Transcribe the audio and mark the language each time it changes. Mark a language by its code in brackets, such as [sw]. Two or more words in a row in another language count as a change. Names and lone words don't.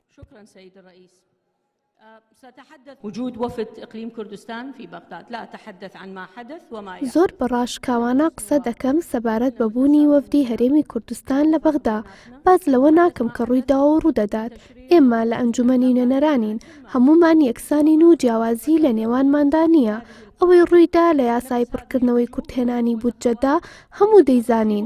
[ar] شكرا سيد الرئيس. سأتحدث وجود وفد إقليم كردستان في بغداد، لا أتحدث عن ما حدث وما يحدث. [ckb] زۆر بەڕاشکاوانە قسە دەکەم سەبارەت بەبوونی وەفدی هەرێمی کوردستان لە بەغدا. باز لەوە ناکەم کە ڕوویداوە و ڕوودەدات. ئێمە لە ئەنجومەنی نوێنەرانین، هەمومان یەکسانین و جیاوازی لە نێوانماندا نییە. ئەوەی ڕوویدا لە یاسای پڕکردنەوەی کورتهێنانی بودجەدا هەموو دەیزانین.